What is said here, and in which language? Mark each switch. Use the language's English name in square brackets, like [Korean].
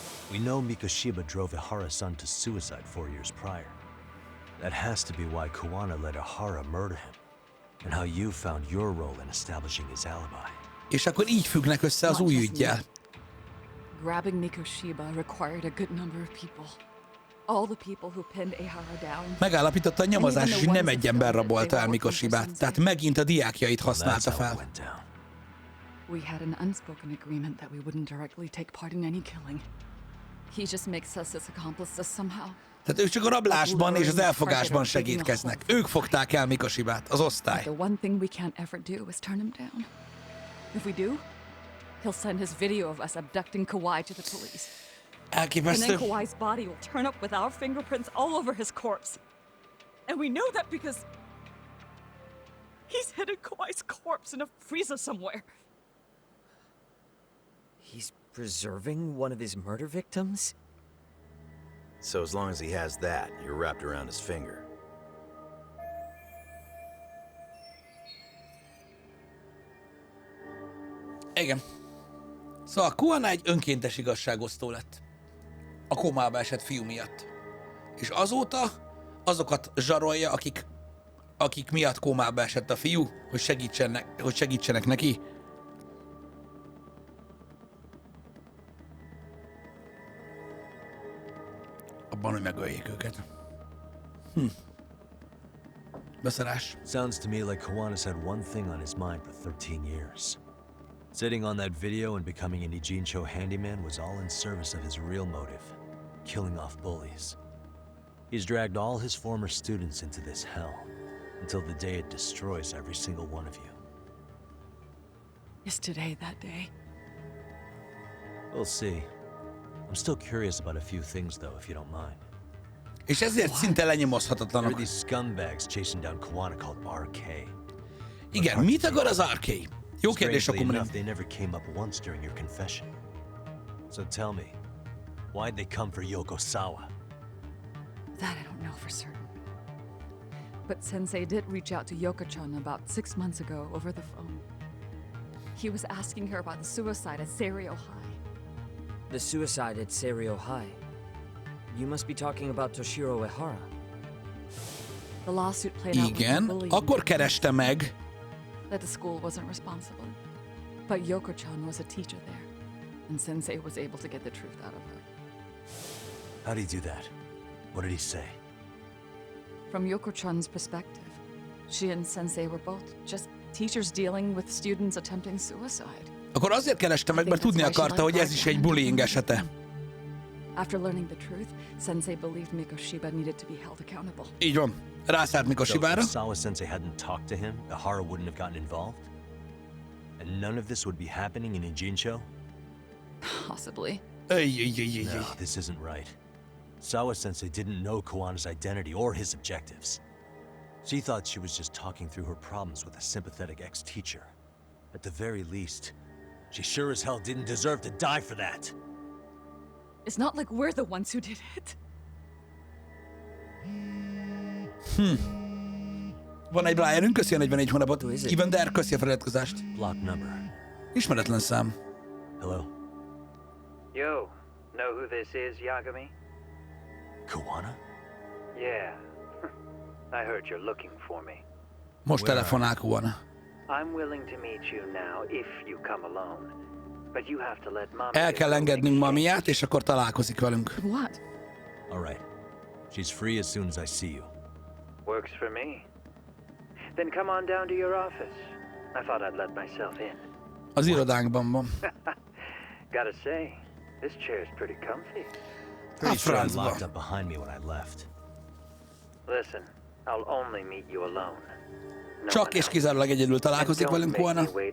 [English] We know Mikoshiba drove Ihara's to suicide 4 years prior. That has to be why Kawana let Ihara murder him, and how you found your role in establishing his alibi. [Hungarian] És akkor így függnek össze az új üggyel. [English] Grabbing Mikoshiba required a good number of people. All the people who pinned Ihara down. [Hungarian] Megállapította a nyomozás, hogy nem egy ember rabolta el Mikoshibát, tehát megint a diákjait használta fel. [English] We had an unspoken agreement that we wouldn't directly take part in any killing. He just makes us his accomplices somehow. [Hungarian] Tehát ők csak a rablásban és az elfogásban segítkeznek. Ők fogták el Mikoshibát, az osztály. [English] The one thing we can't ever do is turn him down. If we do, he'll send his video of us abducting Kawhi to the police. [Hungarian] Elképesztő. [English] And then Kawhi's body will turn up with our fingerprints all over his corpse. And we know that because he's hidden Kawhi's corpse in a freezer somewhere. He's preserving one of his murder victims? So as long as he has that, you're wrapped around his finger. [Hungarian] Igen. Szóval Kuana egy önkéntes igazságosztó lett. A komába esett fiú miatt. És azóta azokat zsarolja, akik miatt komába esett a fiú, hogy segítsenek neki. Abban, hogy megöljék őket. Beszarás. [English] Sounds to me like Kawana's had one thing on his mind for 13 years. Sitting on that video and becoming an Ijincho handyman was all in service of his real motive, killing off bullies. He's dragged all his former students into this hell, until the day it destroys every single one of you. Is today that day? We'll see. I'm still curious about a few things though, if you don't mind. [Hungarian] És ezért szinte lenyomozhatatlanok. [English] There are these scumbags chasing down Kawana called RK. [Hungarian] Igen, mit akar az RK? Jó kérdés, akkor [English] enough, they never came up once during your confession. So tell me, why'd they come for Yokosawa? That I don't know for certain. But Sensei did reach out to Yoko-chan about 6 months ago over the phone. He was asking her about the suicide at Seiryo High. The suicide at Seiryo High. You must be talking about Toshiro Ehara. The lawsuit played out [Hungarian] Igen, [English] with [Hungarian] akkor kereste meg. [English] that the school wasn't responsible. But Yoko-chan was a teacher there, and Sensei was able to get the truth out of her. How'd he do that? What did he say? From Yoko-chan's perspective, she and Sensei were both just teachers dealing with students attempting suicide. [Hungarian] Akkor azért kereste meg, mert tudni akarta, hogy ez is egy bullying esete. [English] After learning the truth, Sensei believed Mikoshiba needed to be held accountable. [Hungarian] Így van. Rászállt Mikoshibára. [English] So if Sawa Sensei hadn't talked to him, Ehara wouldn't have gotten involved? And none of this would be happening in Ijincho? Possibly. No, this isn't right. Sawa Sensei didn't know Kawana's identity or his objectives. She thought she was just talking through her problems with a sympathetic ex-teacher. At the very least, she sure as hell didn't deserve to die for that. It's not like we're the ones who did it. [Hungarian] Van egy Brianünk, köszi a 41 hónapot. Evander, köszi a feliratkozást. [English] Block number. [Hungarian] Ismeretlen szám. [English] Hello? Yo, know who this is, Yagami? Kawana? Yeah. I heard you're looking for me. [Hungarian] Most telefonál Kuana. [English] I'm willing to meet you now if you come alone. But you have to let Mami. [Hungarian] El kell engednünk Mamiát, és akkor találkozik velünk. [English] What? All right. She's free as soon as I see you. Works for me. Then come on down to your office. I thought I'd let myself in. [Hungarian] Az irodánkban van. [English] Gotta say, this chair's pretty comfy. Pretty sure I locked up behind me when I left. Listen, I'll only meet you alone. [Hungarian] Csak és kizárólag egyedül találkozik velünk Kuana.